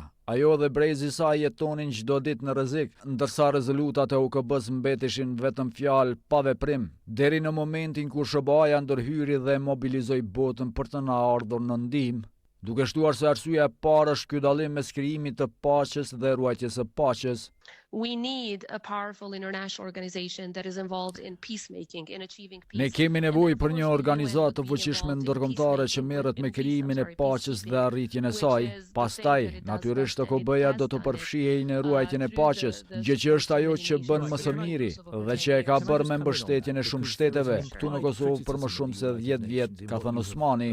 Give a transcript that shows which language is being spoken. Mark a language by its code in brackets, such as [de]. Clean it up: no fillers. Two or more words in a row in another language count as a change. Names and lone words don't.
[sq] Ajo dhe brezi saj jetonin çdo ditë në rrezik, ndërsa rezolutat e OKB-s mbeteshin vetëm fjalë pa veprim, deri në momentin kur SBA-ja ndërhyri dhe mobilizoi botën për të na ardhur në ndihmë, duke shtuar se arsyeja e parë është ky dallim mes krijimit të paqes dhe ruajtjes së paqes. [en] We need a powerful international organization that is involved in peacemaking, in achieving peace. [sq] Ne kemi nevojë për një organizatë të fuqishme ndërkombëtare që merret me krijimin e paqes dhe arritjen e saj. Pastaj, natyrisht OKB-ja do të përfshihej në ruajtjen e paqes, gjë që është ajo që bën më së miri dhe që e ka bërë me mbështetjen e shumë shteteve, këtu në Kosovë për më shumë se 10 vjet, ka thënë Osmani.